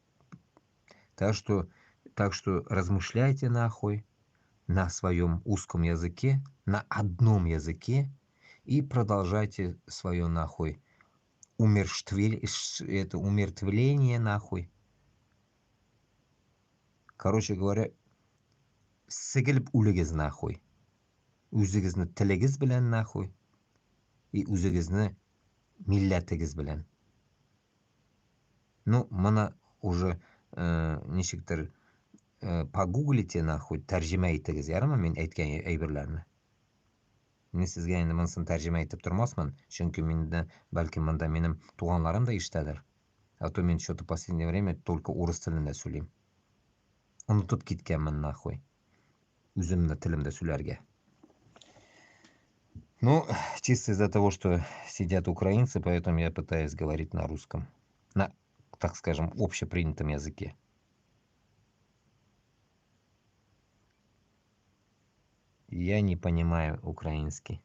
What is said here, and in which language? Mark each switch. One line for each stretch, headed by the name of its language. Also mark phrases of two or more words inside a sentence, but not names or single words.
Russian: Так что, так что размышляйте нахуй на своем узком языке, на одном языке и продолжайте свое нахуй это умертвление нахуй. Короче говоря,
Tatar: сыгылып үлегез нахуй. Үзегезне телегез белән нахуй. И үзегезне милләтегез белән. Ну, моны уже ничектер
Russian: погуглите нахуй,
Tatar: тәрҗемә итегез, ярымы мин әйткән әйберләрне. Мин сезгә инде монысын тәрҗемә итеп тормасмын, чөнки миндә бәлки монда минем туганларым да ишетәдер.
Russian: А то мин что-то в последнее время только
Tatar: урыс телендә сөйлим. Онытып киткәнмен нахуй. Үземне телемдә сөйләргә.
Russian: Ну, чисто из-за того, что сидят украинцы, поэтому я пытаюсь говорить на русском. На, так скажем, общепринятом языке. Я не понимаю украинский.